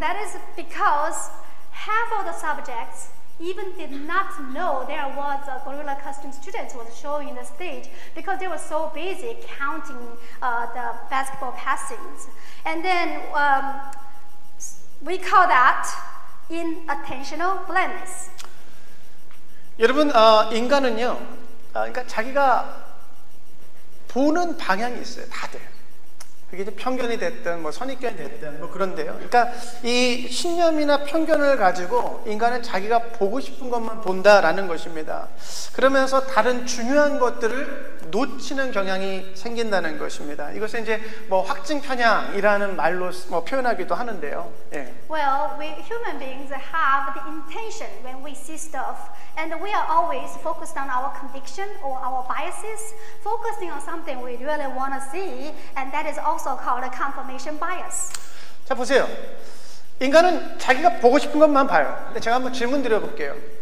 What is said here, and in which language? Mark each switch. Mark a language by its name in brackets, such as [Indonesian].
[English] That is because half of the subjects even did not know there was a gorilla costume student who was showing the stage because they were so busy counting the basketball passings. And then we call that inattentional blindness. [Korean] 여러분, 인간은요, 그러니까 자기가 보는 방향이 있어요, 다들. 그게 이제 편견이 됐든 뭐 선입견이 됐든 뭐 그런데요. 그러니까 이 신념이나 편견을 가지고 인간은 자기가 보고 싶은 것만 본다라는 것입니다. 그러면서 다른 중요한 것들을 놓치는 경향이 생긴다는 것입니다. 이것은 이제 뭐 확증 편향이라는 말로 뭐 표현하기도 하는데요. 예. [English] Well, we human beings have the intention when we see stuff, and we are always focused on our conviction or our biases, focusing on something we really want to see, and that is also called a confirmation bias. [Korean] 자, 보세요. 인간은 자기가 보고 싶은 것만 봐요. 근데 제가 한번 질문 드려볼게요.